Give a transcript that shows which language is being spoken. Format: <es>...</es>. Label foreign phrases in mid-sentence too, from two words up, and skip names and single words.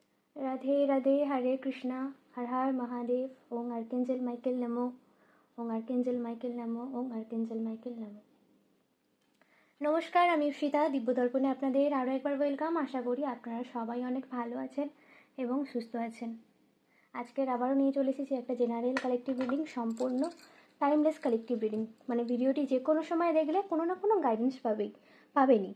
<hi>राधे राधे, हरे कृष्णा, हर हर महादेव। ओम आर्केंजल माइकेल नमो, ओम आर्केंजल माइकेल नमो, ओम आर्केंजल माइकेल नमो।</hi> <bn>নমস্কার, আমি ঈপ্সিতা। দিব্যদর্পণে আপনাদের আরও একবার ওয়েলকাম। আশা করি আপনারা সবাই অনেক ভালো আছেন এবং সুস্থ আছেন। আজকের আবারও নিয়ে চলে এসেছি একটা</bn> <en>general collective reading,</en> <bn>সম্পূর্ণ</bn> <en>timeless collective reading.</en> <bn>মানে ভিডিওটি যে কোনো সময় দেখলে কোনো না কোনো গাইডেন্স পাবেনই।</bn>